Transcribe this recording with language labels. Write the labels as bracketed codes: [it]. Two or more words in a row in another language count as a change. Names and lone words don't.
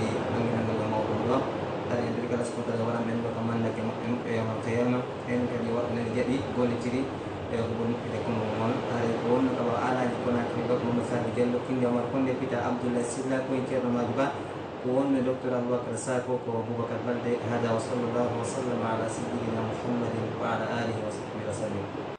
[ff] anginangal mawɗum ɗo haɗa en nder kala sikotaga waɗan ɓen ɗo ko mandake maɓɓe maɓɓe yawmal qiyama en kadi waɗane jaɓi gollitiri e ko ɓuri moƴƴude kono moon haɗay ko wonno ka wawa alaji konakri ɗo momo sadi diallo kinde omar konde pita abdoullah silla koye ceerno maji ba ko wonno docteur aboubacar sako ko boubacar balde hada [ar] وصلى الله وسلم على سيدنا محمد وعلى آله وصحبه وسلم